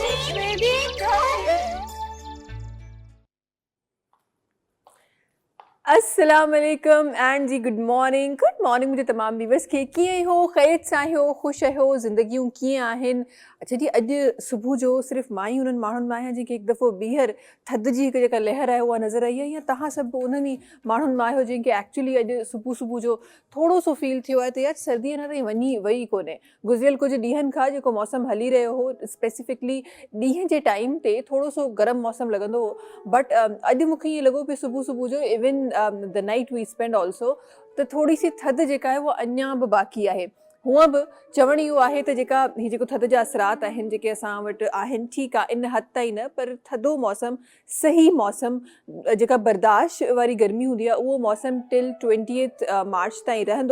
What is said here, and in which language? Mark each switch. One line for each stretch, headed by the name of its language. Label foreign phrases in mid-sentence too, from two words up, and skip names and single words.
English: Ready, go!
Arabic: السلام عليكم
Sindhi: एंड जी
English: good morning
Sindhi: मुझे तमाम व्यूवर्स खे कीअं हो ख़ैरियत सां आहियो ख़ुशि आहियो ज़िंदगियूं कीअं आहिनि। अच्छा जी अॼु सुबुह जो सिर्फ़ु मां ई उन्हनि माण्हुनि मां आहियां जेके हिकु दफ़ो ॿीहर थधि जी हिकु जेका लहर आहे उहा नज़र आई आहे, या तव्हां सभु उन्हनि ई माण्हुनि मां आहियो जंहिंखे एक्चुअली अॼु सुबुह जो थोरो सो फील थियो आहे त यार सर्दी अञा ताईं वञी वई कोन्हे। गुज़िरियल कुझु ॾींहंनि खां जेको मौसम हली रहियो हो स्पेसिफिकली ॾींहं जे टाइम ते थोरो सो गरम मौसम लॻंदो हो, बट अॼु मूंखे ईअं लॻो पियो सुबुह जो
English: even the night we spend also
Sindhi: त थोरी सी थधि जेका आहे उहा अञा बि बाक़ी आहे। हूअं बि चवणु इहो आहे त जेका हीअ जेको थधि जा असरात आहिनि जेके असां वटि आहिनि ठीकु आहे इन हद ताईं न, पर थधो मौसम सही मौसम जेका बर्दाश्त वारी गर्मी हूंदी आहे उहो मौसम टिल 20 मार्च ताईं रहंदो।